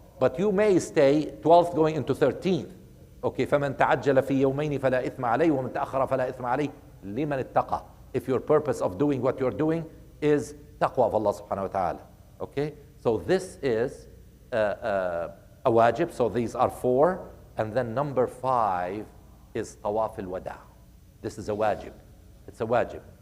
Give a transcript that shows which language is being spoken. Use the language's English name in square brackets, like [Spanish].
[English] But you may stay 12th going into 13th. [Arabic] Okay, فمن تعجل في يومين فلا إثم عليه ومن تأخر فلا إثم عليه لمن اتقى. [English] If your purpose of doing what you're doing is taqwa of Allah subhanahu wa ta'ala. Okay, so this is a wajib. So these are 4. And then number 5 is Tawaf al-Wada'. This is a wajib. It's a wajib.